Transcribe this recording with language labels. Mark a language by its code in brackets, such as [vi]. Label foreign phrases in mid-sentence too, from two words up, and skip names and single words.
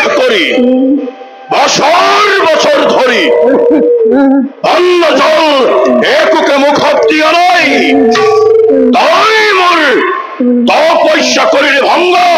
[as] করি বছর বছর ধরি অন্ন জল একুকে মুখত দিয়া নাই তাই মোর তপস্যা করিলে ভঙ্গ